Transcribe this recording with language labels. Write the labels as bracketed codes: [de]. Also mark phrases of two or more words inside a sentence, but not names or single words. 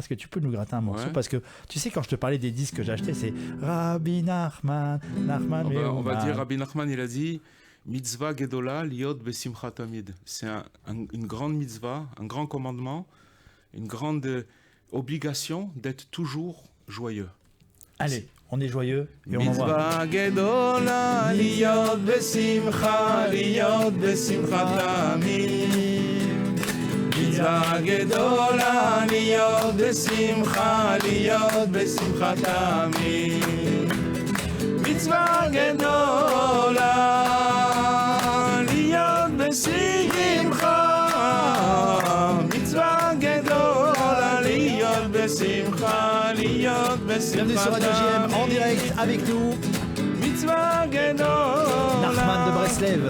[fr] Est-ce que tu peux nous gratter un morceau? Parce que tu sais, quand je te parlais des disques que j'ai achetés, c'est Rabbi Nachman. On va dire, Rabbi Nachman, il a dit [he] מצוה גדולה להיות בשמחה תמיד. [fr] C'est une grande mitzvah, un grand commandement, une grande obligation d'être toujours joyeux. Allez, on est joyeux et on envoie. [he] מצוה גדולה להיות בשמחה תמיד. מצוה גדולה להיות בשמחה תמיד. מצוה גדולה [fr] Bienvenue sur Radio JM en direct avec nous. Nachman de Breslev.